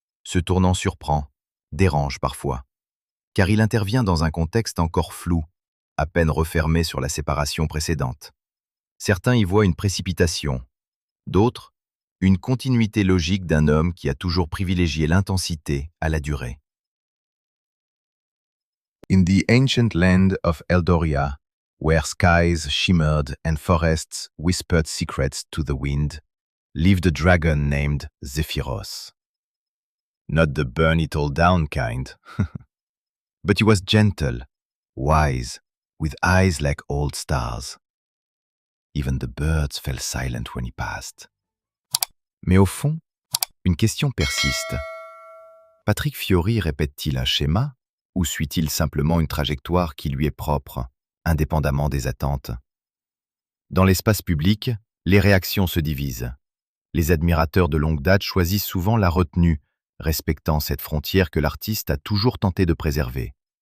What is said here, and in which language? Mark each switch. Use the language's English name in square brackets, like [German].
[French] Ce tournant surprend, dérange parfois, car il intervient dans un contexte encore flou, à peine refermé sur la séparation précédente. Certains y voient une précipitation, d'autres, une continuité logique d'un homme qui a toujours privilégié l'intensité à la durée. [English] In the ancient land of Eldoria, where skies shimmered and forests whispered secrets to the wind, lived a dragon named Zephyros. Not the burn-it-all-down kind, but he was gentle, wise, with eyes like old stars. Even the birds fell silent when he passed. [French] Mais au fond, une question persiste. Patrick Fiori répète-t-il un schéma ou suit-il simplement une trajectoire qui lui est propre, indépendamment des attentes? Dans l'espace public, les réactions se divisent. Les admirateurs de longue date choisissent souvent la retenue, respectant cette frontière que l'artiste a toujours tenté de préserver.